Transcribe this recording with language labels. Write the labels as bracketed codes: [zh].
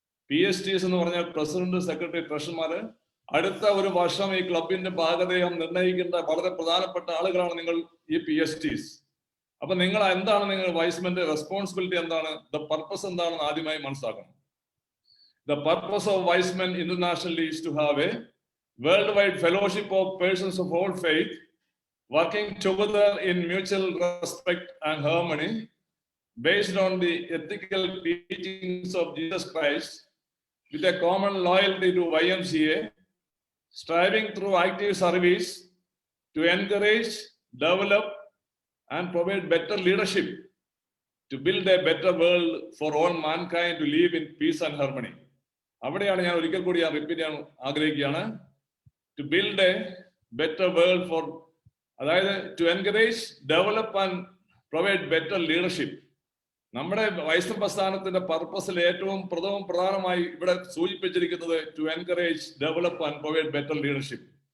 [ml] PSTs എന്ന് പറഞ്ഞാൽ president, secretary, ട്രഷറർമാര്. അടുത്ത ഒരു വർഷം ഈ ക്ലബിന്റെ ഭാഗധേയം നിർണ്ണയിക്കേണ്ട വളരെ പ്രധാനപ്പെട്ട ആളുകളാണ് നിങ്ങൾ ഈ PSTs. അപ്പൊ നിങ്ങൾ എന്താണ്, നിങ്ങൾ വൈസ്മന്റെ റെസ്പോൺസിബിലിറ്റി എന്താണ്, ദ പർപ്പസ് എന്താണെന്ന് ആദ്യമായി മനസ്സിലാക്കണം. [en] The purpose of Viceman internationally is to have a worldwide fellowship of persons of all faith, working together in mutual respect and harmony, based on the ethical teachings of Jesus Christ, with a common loyalty to YMCA, striving through active service to encourage, develop, and provide better leadership to build a better world for all mankind to live in peace and harmony. [ml] അവിടെയാണ് ഞാൻ ഒരിക്കൽ കൂടി repeat ചെയ്യാൻ ആഗ്രഹിക്കുകയാണ്. [en] To build a better world for, അതായത് to encourage, develop and provide better leadership. [ml] നമ്മുടെ vice പ്രസ്ഥാനത്തിന്റെ പർപ്പസിൽ ഏറ്റവും പ്രധാനമായി ഇവിടെ സൂചിപ്പിച്ചിരിക്കുന്നത് [en] To encourage, develop and provide better leadership.